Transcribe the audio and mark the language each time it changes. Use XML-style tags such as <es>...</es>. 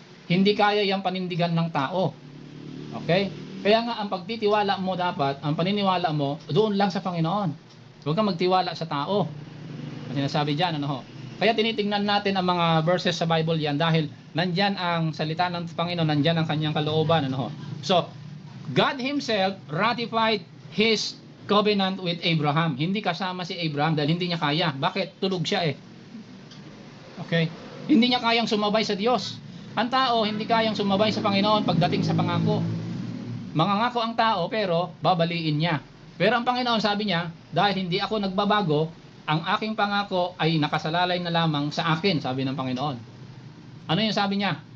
<tl>Hindi kaya yung panindigan ng tao. Okay? Kaya nga, ang pagtitiwala mo dapat, ang paniniwala mo, doon lang sa Panginoon. Huwag kang magtiwala sa tao. Ang sinasabi diyan, ano ho. Kaya tinitingnan natin ang mga verses sa Bible yan dahil nandyan ang salita ng Panginoon, nandyan ang kanyang kalooban, ano ho.</tl> <en>So, God Himself ratified His covenant with Abraham.</en> <tl>Hindi kasama si Abraham dahil hindi niya kaya. Bakit? Tulog siya eh. Okay? Hindi niya kayang sumabay sa Diyos. Ang tao hindi kayang sumabay sa Panginoon pagdating sa pangako. Mangangako ang tao pero babaliin niya. Pero ang Panginoon sabi niya, dahil hindi ako nagbabago, ang aking pangako ay nakasalalay na lamang sa akin, sabi ng Panginoon. Ano yung sabi niya?</tl>